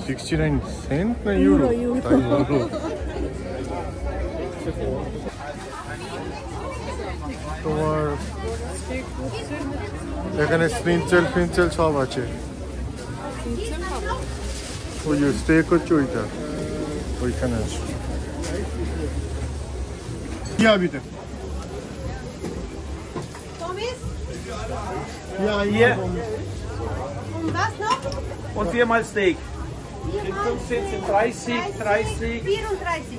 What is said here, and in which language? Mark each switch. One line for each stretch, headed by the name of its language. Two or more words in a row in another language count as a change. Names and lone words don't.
Bangla: 69 সেন্ট না ইউরো? তাই বলো। তোমার এখানে ফিনচেল সব আছে। ওই যে স্টেক হচ্ছে ওইটা, ওইখানে আছে।
German: Ja, bitte. Ja, Hier. Und was noch? Und 4-mal Steak. 15, 30, 30, 34.